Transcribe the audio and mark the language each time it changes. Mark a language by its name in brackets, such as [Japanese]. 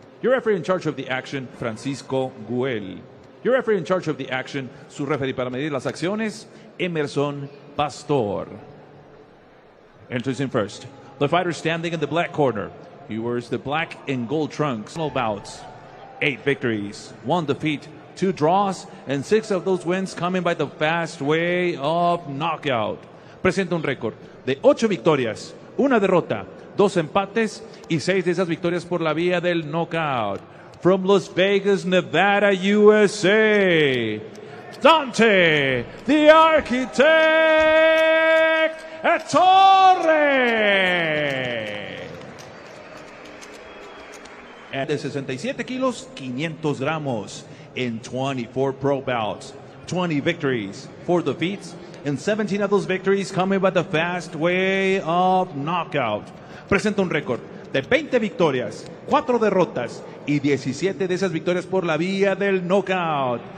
[English] Your referee in charge of the action, Francisco Güell. Your referee in charge of the action, [Spanish] su referee para medir las acciones, [English] Emerson Pastor. Introducing first, the fighter standing in the black corner. He wears the black and gold trunks. Bouts, 8 victories, 1 defeat, 2 draws, and 6 of those wins coming by the fast way of knockout. [Spanish] Presenta un récord de 8 victorias, 1 derrota, 2 empates y 6 de esas victorias por la vía del knockout. [English] From Las Vegas, Nevada, USA, Dante, the architect Ettore. And [Spanish] de 67 kilos, 500 gramos [English] in 24 pro bouts, 20 victories, 4 defeats, and 17 of those victories coming by the fast way of knockout. [Spanish] Presenta un récord de 20 victorias, 4 derrotas y 17 de esas victorias por la vía del knockout.